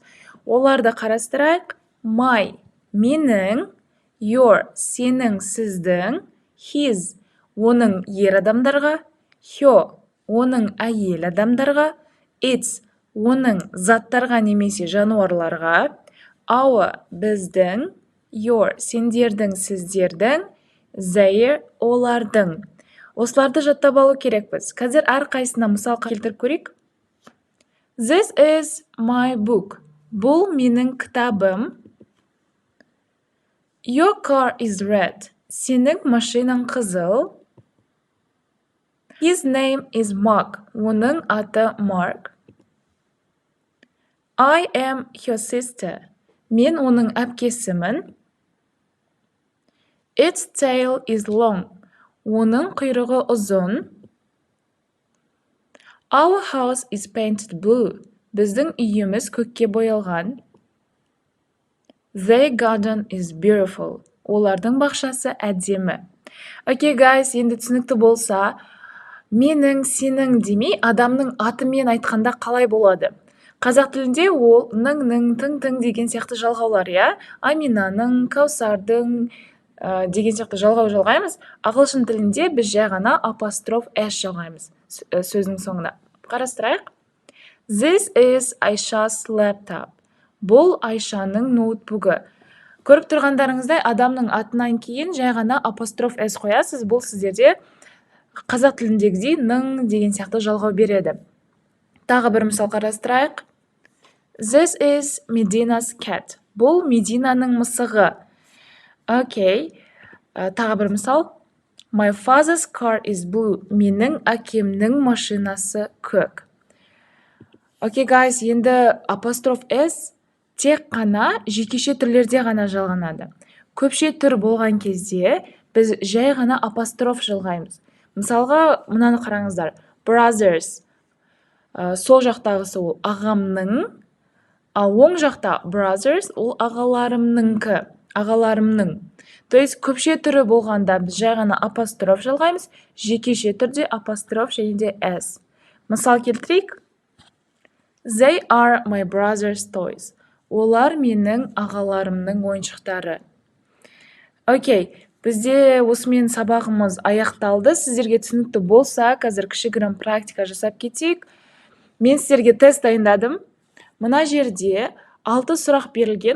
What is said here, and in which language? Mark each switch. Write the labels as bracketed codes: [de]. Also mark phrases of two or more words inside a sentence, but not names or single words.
[kk] Оларды қарастырайық. My, менің, your, сенің, сіздің, his, оның ер адамдарға, her, оның әйел адамдарға, its, оның заттарға немесе жануарларға, our, біздің, your, сендердің, сіздердің, their, олардың. Осыларды жаттап алу керекпіз. Қазір әрқайсына мысал келтіріп көрейік. [en] This is my book. [kk] Бұл менің кітабым. [en] Your car is red. [kk] Сенің машинаң қызыл. [en] His name is Mark. [kk] Оның аты Mark. [en] I am her sister. [kk] Мен оның әпкесімін. [en] Its tail is long. [kk] Оның құйрығы ұзын. [en] Our house is painted blue. [kk] Біздің үйіміз көкке боялған. [en] Their garden is beautiful. [kk] Олардың бақшасы әдемі. [en] Okay guys, [kk] енді түсінікті болса, менің, сенің демей, адамның атымен айтқанда қалай болады? Қазақ тілінде ол ның, тың деген сияқты жалғаулар, я? Аминаның, Каусардың деген сияқты жалғау жалғаймыз. Ағылшын тілінде біз жай ғана апостроф s жалғаймыз сөздің соңына. Қарастырайық. [en] This is Aisha's laptop. [kk] Бұл Айшаның ноутбугі. Көріп тұрғандарыңыздай, адамның атынан кейін жай ғана апостроф s қоясыз. Бұл сіздерде қазақ тіліндегідей ның деген сияқты жалғау береді. Тағы бір мысал қарастырайық. [en] This is Medina's cat. [kk] Бұл Мединаның мысығы. Окей. Тағы бір мысал. [en] My father's car is blue. [kk] Менің әкемнің машинасы көк. [en] Okay, guys, [kk] енді апостроф s тек қана жекеше түрлерде ғана жалғанады. Көпше түр болған кезде біз жай ғана апостроф жалғаймыз. Мысалға, мынаны қараңыздар. Brothers. Сол жақтағысы ол ағамның, ал оң жақта brothers ол ағаларымның. [ru] То есть [kk] көпше түрі болғанда біз жай ғана апостроф жалғаймыз, жекеше түрде апостроф және де s. Мысал келтірейік. [en] They are my brother's toys. [kk] Олар менің ағаларымның ойыншықтары. Окей. Бізде осымен сабағымыз аяқталды. Сіздерге түсінікті болса, қазір кішігірім практика жасап кетейік. Мен сіздерге тест дайындадым. Мына жерде 6 сұрақ берілген.